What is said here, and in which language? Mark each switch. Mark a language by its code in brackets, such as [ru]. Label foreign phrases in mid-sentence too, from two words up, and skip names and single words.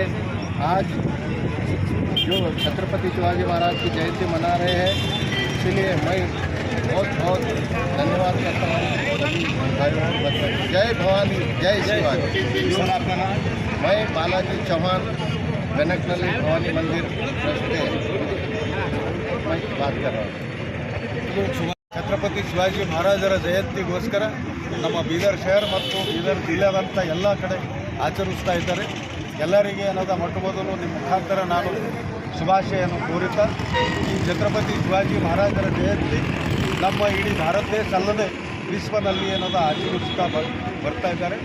[hi] आज जो छत्रपति शिवाजी महाराज की जयंती मना रहे हैं, इसलिए मैं बहुत बहुत धन्यवाद करता हूँ। जय भवानी, जय शिवाजी। सर आपका नाम? मैं बालाजी चौहान, बेनकनली भवानी मंदिर ट्रस्ट मैं बात कर रहा हूँ। [kn] ಛತ್ರಪತಿ ಶಿವಾಜಿ ಮಹಾರಾಜರ ಜಯಂತಿಗೋಸ್ಕರ ನಮ್ಮ ಬೀದರ್ ಶಹರ ಮತ್ತು ಬೀದರ್ ಜಿಲ್ಲೆಯಾದಂಥ ಎಲ್ಲ ಕಡೆ ಆಚರಿಸ್ತಾ ಇದ್ದಾರೆ. ಎಲ್ಲರಿಗೆ ಅನ್ನೋದ ಮೊಟ್ಟ ಮೊದಲು ನಿಮ್ಮ ಮುಖಾಂತರ ನಾನು ಶುಭಾಶಯನ್ನು ಕೋರುತ್ತಾ, ಈ ಛತ್ರಪತಿ ಶಿವಾಜಿ ಮಹಾರಾಜರ ಜಯಂತಿ ನಮ್ಮ ಇಡೀ ಭಾರತ ದೇಶ ಅಲ್ಲದೆ ವಿಶ್ವದಲ್ಲಿ ಅನ್ನೋದು ಆಚರಿಸ್ತಾ ಬರ್ತಾ ಇದ್ದಾರೆ.